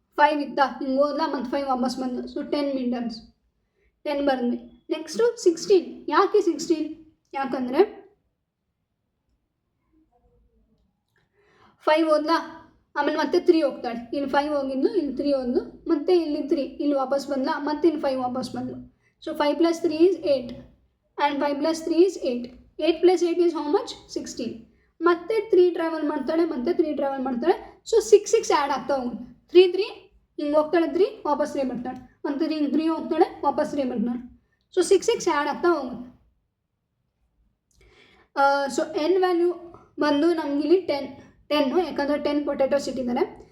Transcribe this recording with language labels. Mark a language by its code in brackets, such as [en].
[kn] 5 ಇತ್ತಾ, ಹಿಂಗೆ ಹೋದ್ಲ ಮತ್ತು 5 ವಾಪಸ್ ಬಂದು. ಸೊ 10 ಮೀಟರ್ಸ್ 10 ಬಂದ್ವಿ. ನೆಕ್ಸ್ಟು 16. ಯಾಕೆ 16? ಯಾಕಂದರೆ 5 ಹೋದ್ಲ, ಆಮೇಲೆ ಮತ್ತೆ 3 ಹೋಗ್ತಾಳೆ. ಇಲ್ಲಿ 5 ಹೋಗಿದ್ದು, ಇಲ್ಲಿ 3 ಹೋದ್ಲು, ಮತ್ತೆ ಇಲ್ಲಿ 3 ಇಲ್ಲಿ ವಾಪಸ್ ಬಂದ್ಲ, ಮತ್ತೆ ಇಲ್ಲಿ 5 ವಾಪಸ್ ಬಂದು. [en] So 5 + 3 is 8 and 5 + 3 is 8. 8 + 8 is how much? 16. [kn] ಮತ್ತೆ 3 ಟ್ರಾವೆಲ್ ಮಾಡ್ತಾಳೆ, ಮತ್ತೆ 3 ಟ್ರಾವೆಲ್ ಮಾಡ್ತಾಳೆ. ಸೊ 6 ಆ್ಯಡ್ ಆಗ್ತಾ ಹೋಗುತ್ತೆ. 3 ಹಿಂಗೆ ಹೋಗ್ತಾಳೆ, 3 ವಾಪಸ್ 3 ಬರ್ತಾಳೆ, ಮತ್ತು ಹಿಂಗೆ 3 ಹೋಗ್ತಾಳೆ, ವಾಪಸ್ 3 ಬರ್ತಾಳೆ. ಸೊ 6 ಆ್ಯಡ್ ಆಗ್ತಾ ಹೋಗುತ್ತೆ. ಸೊ ಎನ್ ವ್ಯಾಲ್ಯೂ ಬಂದು ನಮಗಿಲ್ಲಿ 10 ಯಾಕಂದರೆ 10 ಪೊಟ್ಯಾಟೋಸ್ ಇಟ್ಟಿದ್ದಾರೆ.